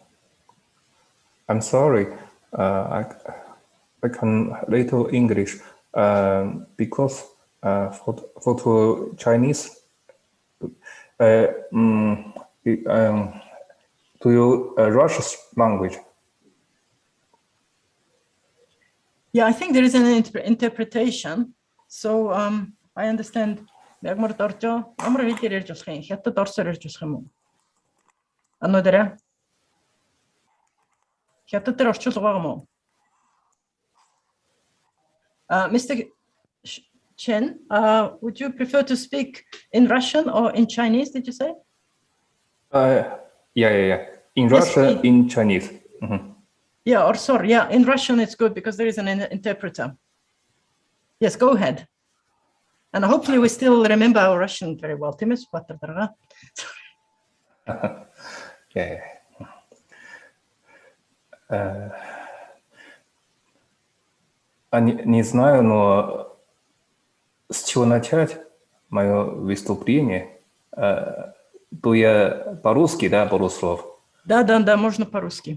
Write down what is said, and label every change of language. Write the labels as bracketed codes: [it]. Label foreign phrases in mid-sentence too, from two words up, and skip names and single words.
[en] I'm sorry, I can little English because for Chinese, to you Russian language. Yeah, I think there is an interpretation. So I understand. [mn] Ямар доржо, ямар хэлээр ярьж болох юм? Хятад орсоор ярьж болох юм уу? Ano dere? Хятад дээр орчуулга байгаа мó? [en] Mr. Chen, would you prefer to speak in Russian or in Chinese, did you say? Yeah. In Russian, in Chinese. Yeah, or sorry, yeah, in Russian it's good because there is an interpreter. Yes, go ahead. And hopefully we still remember our Russian very well. Yeah. [ru] Не знаю, но с чего начать мое выступление? То я по-русски, да, пару слов? Да, можно по-русски.